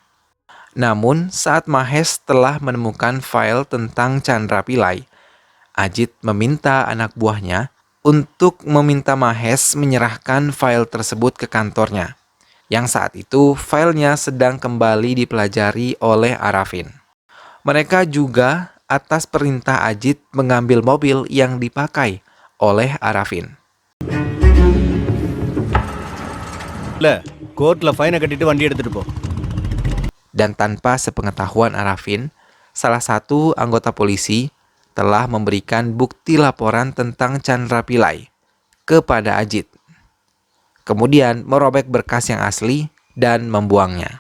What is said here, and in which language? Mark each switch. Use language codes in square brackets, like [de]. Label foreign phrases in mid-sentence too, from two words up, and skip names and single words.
[id] Namun saat Mahes telah menemukan file tentang Chandra Pillai, Ajit meminta anak buahnya untuk meminta Mahes menyerahkan file tersebut ke kantornya, yang saat itu filenya sedang kembali dipelajari oleh Arafin. Mereka juga atas perintah Ajit mengambil mobil yang dipakai oleh Arafin. [ta] கோர்ட்ல ஃபைனை கட்டிட்டு வண்டி எடுத்துட்டு போ. [id] Dan tanpa sepengetahuan Arafin, salah satu anggota polisi telah memberikan bukti laporan tentang Chandra Pillai kepada Ajit. Kemudian merobek berkas yang asli dan membuangnya.